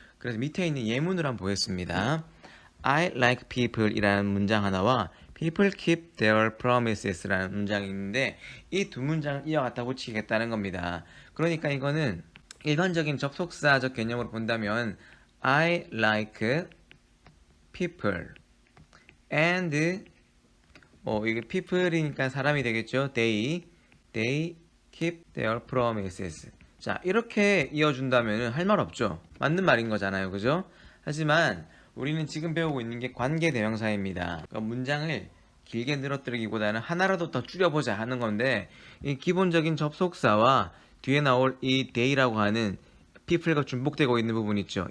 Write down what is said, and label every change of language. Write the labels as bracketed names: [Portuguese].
[Korean] 그래서 밑에 있는 예문을 한번 보겠습니다. [English] I like people [Korean] 이라는 문장 하나와 [English] people keep their promises [Korean] 라는 문장이 있는데 이 두 문장을 이어갖다 붙이겠다는 겁니다. 그러니까 이거는 일반적인 접속사적 개념으로 본다면 [English] I like people and [Korean] 이게 people이니까 사람이 되겠죠. [English] They keep their promises. [Korean] 자, 이렇게 이어준다면 할 말 없죠. 맞는 말인 거잖아요. 그죠? 하지만 우리는 지금 배우고 있는 게 관계대명사입니다. 그러니까 문장을 길게 늘어뜨리기보다는 하나라도 더 줄여보자 하는 건데 이 기본적인 접속사와 뒤에 나올 이 they라고 하는 people과 중복되고 있는 부분 있죠.